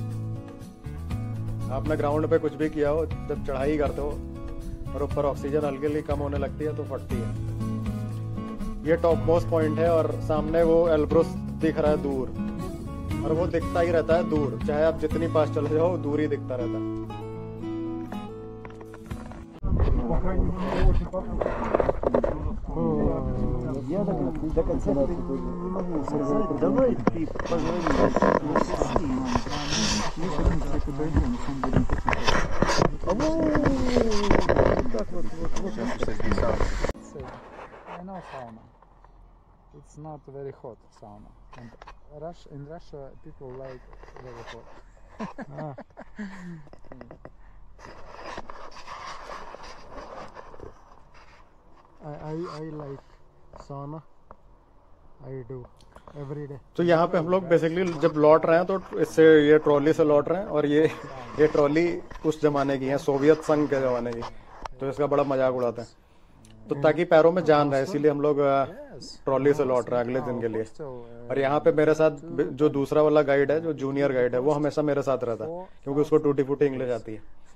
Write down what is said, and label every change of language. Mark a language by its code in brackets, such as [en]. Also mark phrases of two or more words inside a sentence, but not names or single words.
[hi] आपने ग्राउंड पे कुछ भी किया हो, जब चढ़ाई करते हो और ऊपर ऑक्सीजन हल्की हल्की कम होने लगती है तो फटती है। ये [en] top most point [hi] है और सामने वो एल्ब्रुस दिख रहा है दूर, और वो दिखता ही रहता है दूर, चाहे आप जितनी पास चले जाओ दूर ही दिखता रहता है। [ru] Я до конца давай ты позвони. [en] I know sauna. It's not very hot sauna. And in Russia people like very hot. I like sauna. I do every day. [hi] तो यहाँ पे हम लोग बेसिकली जब लौट रहे हैं तो इससे ये ट्रॉली से लौट रहे हैं, और ये ट्रॉली उस जमाने की है, सोवियत संघ के जमाने की। तो इसका बड़ा मजाक उड़ाते हैं, तो ताकि पैरों में जान रहे, इसीलिए हम लोग ट्रॉली से लौट रहे हैं अगले दिन के लिए। और यहाँ पे मेरे साथ जो दूसरा वाला गाइड है, जो [en] junior guide [hi] है, वो हमेशा मेरे साथ रहता है क्योंकि उसको टूटी फूटी इंग्लिश आती है।